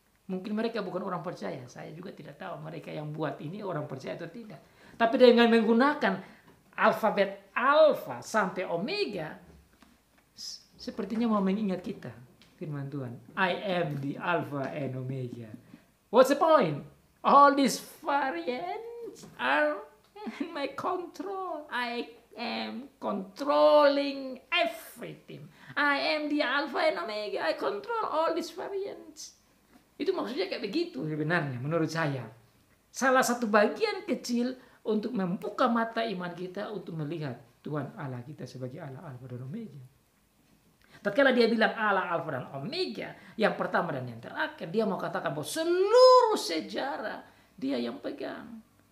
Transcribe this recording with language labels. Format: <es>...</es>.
<id>Mungkin mereka bukan orang percaya. Saya juga tidak tahu mereka yang buat ini orang percaya atau tidak. Tapi dengan menggunakan alfabet alfa sampai omega, sepertinya mau mengingat kita firman Tuhan.</id> <en>I am the alpha and omega. What's the point? All these variants are in my control. I am controlling everything. I am the alpha and omega. I control all these variants.</en> <id>Itu maksudnya kayak begitu sebenarnya menurut saya. Salah satu bagian kecil untuk membuka mata iman kita untuk melihat Tuhan Allah kita sebagai Allah Alfa dan Omega. Tatkala dia bilang Allah Alfa dan Omega, yang pertama dan yang terakhir, dia mau katakan bahwa seluruh sejarah dia yang pegang.</id>